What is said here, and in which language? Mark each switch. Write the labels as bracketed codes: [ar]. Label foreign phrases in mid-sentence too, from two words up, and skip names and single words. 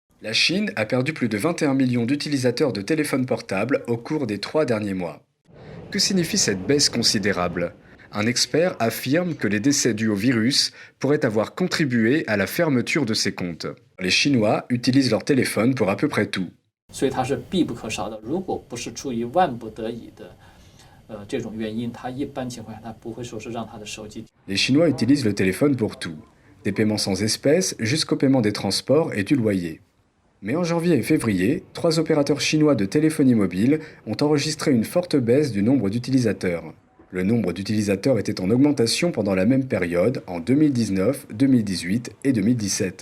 [fr] La Chine a perdu plus de 21 millions d'utilisateurs de téléphones portables au cours des 3 derniers mois. Que signifie cette baisse considérable? Un expert affirme que les décès dus au virus pourraient avoir contribué à la fermeture de ces comptes. Les Chinois utilisent leur téléphone pour à peu près tout. [zh] 所以它是必不可少的。如果不是出于万不得已的这种原因，他一般情况下他不会说是让他的手机。 [fr] Les Chinois utilisent le téléphone pour tout, des paiements sans espèces jusqu'au paiement des transports et du loyer. Mais en janvier et février, 3 opérateurs chinois de téléphonie mobile ont enregistré une forte baisse du nombre d'utilisateurs. Le nombre d'utilisateurs était en augmentation pendant la même période en 2019, 2018 et 2017.